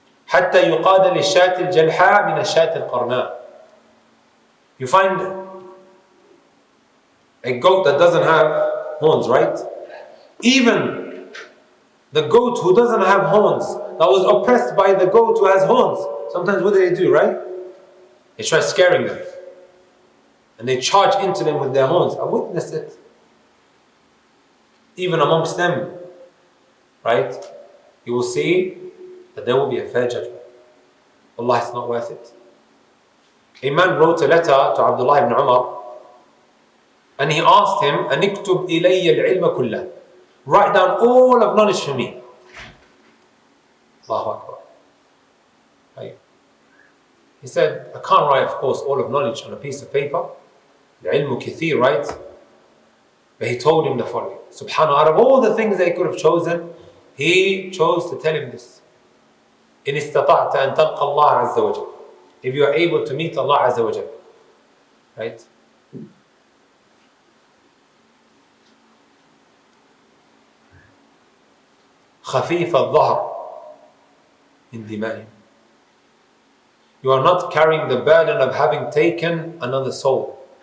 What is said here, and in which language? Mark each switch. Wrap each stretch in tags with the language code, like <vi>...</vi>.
<ar>حتى يقاد للشاة الجلحاء من الشاة القرناء.</ar> <en>You find a goat that doesn't have horns, right? Even the goat who doesn't have horns, that was oppressed by the goat who has horns, sometimes what do, right? They try scaring them. And they charge into them with their horns. I witnessed it. Even amongst them, right? You will see that there will be a fair judgment. Allah, it's not worth it. A man wrote a letter to Abdullah ibn Umar and he asked him,</en> <ar>أَنِكْتُبْ إِلَيَّ الْعِلْمَ كُلَّهُ.</ar> <en>Write down all of knowledge for me. Allahu Akbar. Right? He said, I can't write, of course, all of knowledge on a piece of paper.</en> <ar>العلم كثير,</ar> <en>right? But he told him the following. Subhanallah, out of all the things they could have chosen, he chose to tell him this.</en> <ar>إن استطعت أن تلقى الله عز وجل.</ar> <en>If you are able to meet Allah عز وجل. Right?</en> <ar>خفيف الظهر من دمائهم.</ar> <en>You are not carrying the burden of having taken another soul.</en>